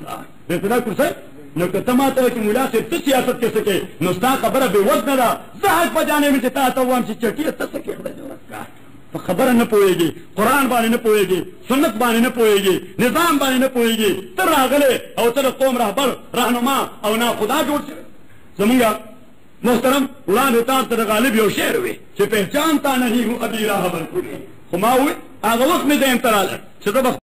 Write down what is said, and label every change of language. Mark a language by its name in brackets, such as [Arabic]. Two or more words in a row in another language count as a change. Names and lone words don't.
[Pashto] د اقتدار کرسی نو که ته ما ته وایې چې ملا صاحب ته سیاست کې څه کوې نو ستا خبره بې وزنه ده زه حق په جانب چې تا ته ووایم چې چټیه ته څه کوې په خبره نه پوهېږي قرآن باندې نه پوهېږي سنت باندې نه پوهېږي نظام باندې نه پوهېږي ته راغلی او ته د قوم رهبر رهنما او ناخدا جوړ شوی زمونږ محترم وړاندې تاسو ته د غالب یو شعر وي چې [Urdu] پهچانتا نہیں ہوں ابھی راہبر کو [Pashto] خو ما وویل هغه وخت مې ذهن ته راغله چې زه به